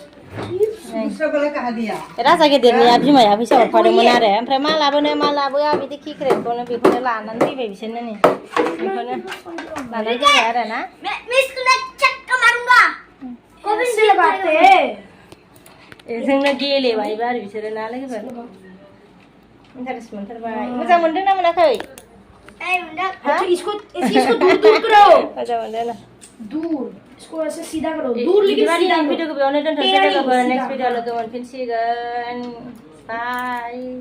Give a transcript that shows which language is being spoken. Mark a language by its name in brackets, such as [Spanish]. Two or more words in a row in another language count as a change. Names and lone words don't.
[Bodo] राजा गेदेरनिया बिमाया फैसा हरफादोंमोन आरो ओमफ्राय मा लाबोआ बिदि किक्रेटखौनो बेखौनो लानानै फैबाय बिसोरनो नै बेखौनो लानानै फैबाय आरोना जोंनो गेलेबायबो आरो बिसोरो ना लोगोफोर इन्टारेस्ट मोनथारबाय मोजां मोनदों ना मोनाखै मोजां मोनदों ना [Hindi] दूर इसको ऐसे सीधा करो दूर लेकिन सीधा [Bodo] वीडियो को बेयावनो दोनथ'नोसै लोगोफोर [English] next video [Bodo] लोगो मोनफिनसिगोन बाय